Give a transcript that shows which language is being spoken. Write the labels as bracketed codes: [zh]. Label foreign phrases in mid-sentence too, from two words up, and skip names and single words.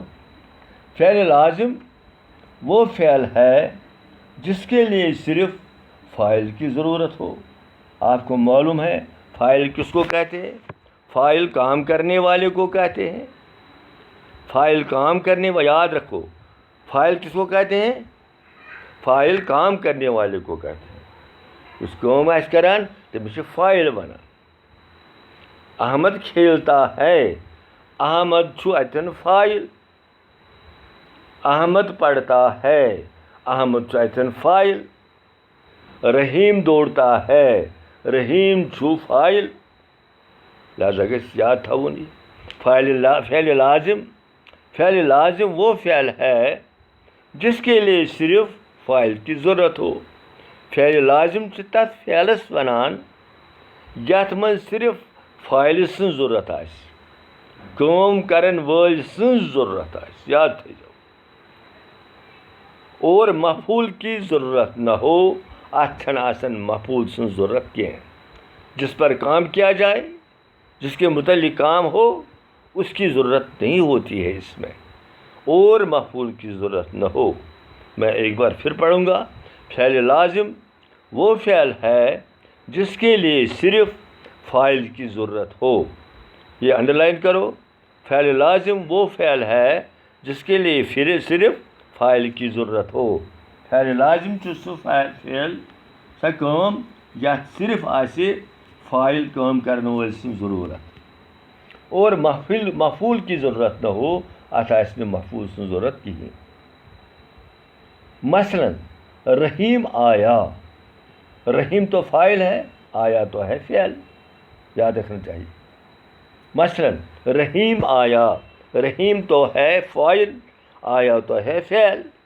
[ur] فعل لازم وہ فعل ہے جس کے لیے صرف فاعل کی ضرورت ہو. آپ کو معلوم ہے فاعل کس کو کہتے ہیں؟ فاعل کام کرنے والے کو کہتے ہیں. فائل کام کرنے و یاد رکھو فائل کس کو کہتے ہیں؟ فائل کام کرنے والے کو کہتے ہیں. [ks] اس کام آس کران تمس چھ فائل ونان. [ur] احمد کھیلتا ہے [ks] احمد چھُ اتن فائل. [ur] احمد پڑھتا ہے [ks] احمد چھُ اتن فائل. [ur] رحیم دوڑتا ہے [ks] رحیم چھُ فائل. لہذا گژھِ یاد تھاوُن یہ فعل لازم. [ur] فعل لازم وہ فعل ہے جس کے لیے صرف فائل کی ضرورت ہو. [ks] فعل لازم چھ تتھ فعلس ونان یتھ من صرف فائل سن ضرورت آسہِ کٲم کرن وٲلۍ سٕنٛز ضرورت آسہِ. یاد تھٲیزیو. [ur] اور مفعول کی ضرورت نہ ہو. [ks] اتھ چھنہٕ آسان مفعول سٕنٛز ضرورت کینٛہہ. [ur] جس پر کام کیا جائے جس کے متعلق کام ہو اس کی ضرورت نہیں ہوتی ہے اس میں. اور مفعول کی ضرورت نہ ہو. میں ایک بار پھر پڑھوں گا. فعل لازم وہ فعل ہے جس کے لیے صرف فاعل کی ضرورت ہو. یہ انڈر لائن کرو. فعل لازم وہ فعل ہے جس کے لیے صرف فاعل کی ضرورت ہو. [ks] فعل لازم چھُ سُہ فعل سۄ کٲم یتھ صرف آسہِ فاعل کٲم کرن وٲلۍ سٕنٛز ضروٗرت. [ur] اور مفعول کی ضرورت نہ ہو. [ks] اتھ آسہِ نہٕ مفعول سٕنٛز ضرورت کِہیٖنۍ. [ur] مثلاً رحیم آیا. رحیم تو فاعل ہے آیا تو ہے فعل. یاد رکھنا چاہیے. مثلاً رحیم آیا. رحیم تو ہے فاعل آیا تو ہے فعل.